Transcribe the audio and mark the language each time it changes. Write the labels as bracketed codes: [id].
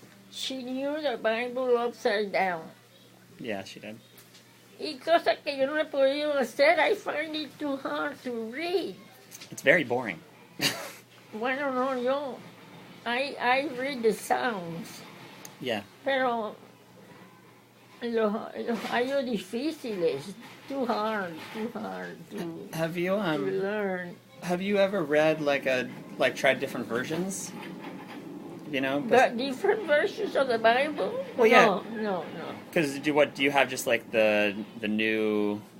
[en] She knew the Bible upside down. Yeah, she did. [es] Y cosas que yo no he podido hacer, [en] I find it too hard to read. It's very boring. [es] Bueno, no, [en] I read the Psalms, Yeah. [es] pero los hallo difíciles, [en] too hard to Have you learn. have you ever read tried different versions? You know? The different versions of the Bible? Well, yeah. No. Because do you have just like the new